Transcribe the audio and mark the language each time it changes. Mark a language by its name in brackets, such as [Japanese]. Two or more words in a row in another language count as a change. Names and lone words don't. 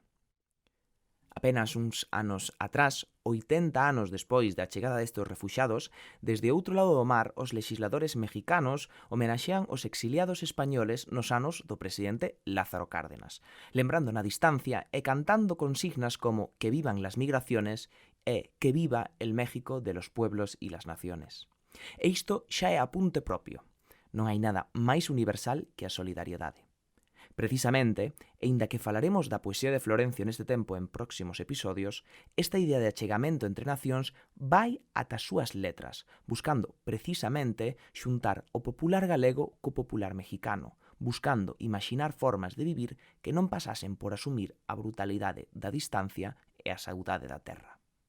[Galician] Apenas uns anos atrás, 80 anos despois da chegada destes refuxados, desde outro lado do mar, os legisladores mexicanos homenaxean os exiliados españoles nos anos do presidente Lázaro Cárdenas, lembrando na distancia e cantando consignas como [Spanish] «Que vivan las migraciones» [Galician] e [Spanish] «Que viva el México de los pueblos y las naciones». [Galician] E isto xa é apunte propio. Non hai nada máis universal que a solidariedade. Precisamente, e inda que falaremos da poesía de Florencio neste tempo en próximos episodios, esta idea de achegamento entre nacións vai ata as súas letras, buscando precisamente xuntar o popular galego co popular mexicano, buscando imaxinar formas de vivir que non pasasen por asumir a brutalidade da distancia e a saudade da terra.